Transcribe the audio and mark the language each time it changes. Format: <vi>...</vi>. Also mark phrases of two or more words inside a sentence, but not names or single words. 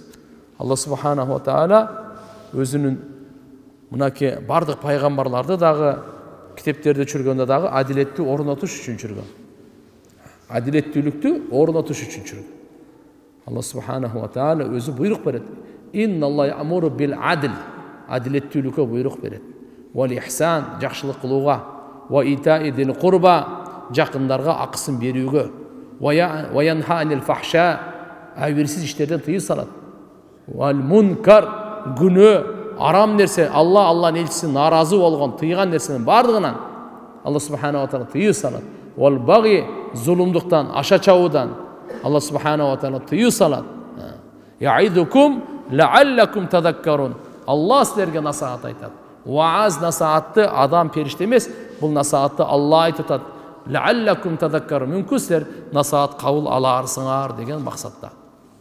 <ar>الله سبحانه وتعالى</ar> <ky>өзүнүн мынакей бардык пайгамбарларды дагы китептерде чүргөндө дагы адилеттүү орнотуш үчүн чүргөн. Адилеттүүлүктү орнотуш үчүн чүргөн.</ky> <ar>الله سبحانه وتعالى</ar> <ky>өзү буйрук берет.</ky> <ar>إن الله يأمر بالعدل.</ar> <ky>Адилеттүүлүккө буйрук берет.</ky> <ar>والإحسان,</ar> <ky>жакшылык кылууга,</ky> <ar>وإيتاء ذي القربى,</ar> <ky>жакындарга акысын берүүгө,</ky> <ar>وينهى عن الفحشاء,</ar> <ky>абийирсиз иштерден тыюу салат.</ky> <ar>والمنكر,</ar> <ky>күнөө, арам нерсе, Алланын элчиси наразы болгон, тыйган нерсенин бардыгынан</ky> <ar>الله سبحانه وتعالى</ar> <ky>тыюу салат.</ky> <ar>والبغي,</ar> <ky>зулумдуктан, аша чабуудан</ky> <ar>الله سبحانه وتعالى</ar> <ky>тыюу салат.</ky> <ar>يعظكم لعلكم تذكرون.</ar> <ky>Алла силерге насаат айтат. Вааз насаатты адам периште эмес, бул насаатты Алла айтып атат.</ky> <ar>لعلكم تذكرون.</ar> <ky>Мүмкүн силер насаат кабыл аларсыңар деген максатта.</ky>